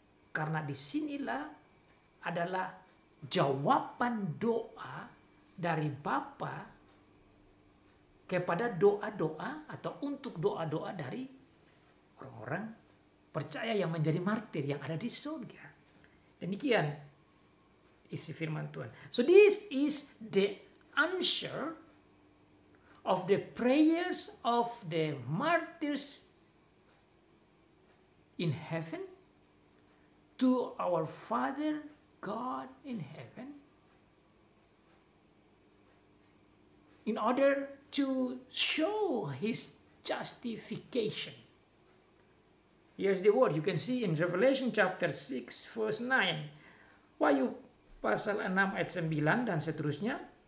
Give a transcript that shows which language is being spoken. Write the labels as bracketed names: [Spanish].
[Indonesian] Karena disinilah adalah jawaban doa dari Bapa kepada doa-doa atau untuk doa-doa dari orang-orang percaya yang menjadi martir yang ada di surga. Demikian isi firman Tuhan. [English] So this is the answer of the prayers of the martyrs in heaven to our Father God in heaven, in order to show his justification Here's the word. You can see in Revelation chapter 6 verse 9. [Indonesian] Wahyu pasal 6 ayat 9 dan seterusnya.